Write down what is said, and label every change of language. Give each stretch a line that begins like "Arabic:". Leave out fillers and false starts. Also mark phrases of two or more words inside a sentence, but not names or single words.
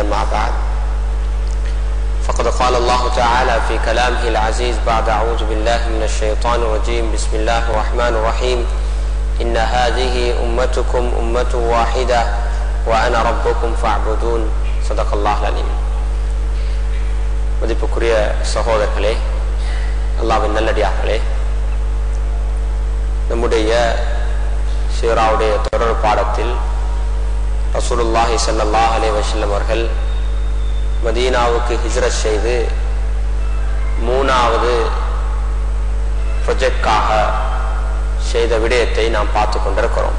Arabic: مع بعد، فقد قال الله تعالى في كلامه العزيز بعد أعوذ بالله من الشيطان الرجيم. بسم الله الرحمن الرحيم. إن هذه أمتكم أمة واحدة وأنا ربكم فاعبدون. صدق الله العليم.
Tamil: மதிப்புக்குரிய சகோதரர்களே, அல்லாஹ்வின் நல்லடியார்களே, நம்முடைய சீராவுடைய தொடர் பாடத்தில்
Arabic: رسول الله صلى الله عليه وسلم
Tamil: அவர்கள் மதீனாவுக்கு ஹிஜ்ரத் செய்து 3வது ப்ராஜெக்டாக செய்த விடயத்தை நாம் பார்த்து கொண்டிருக்கிறோம்.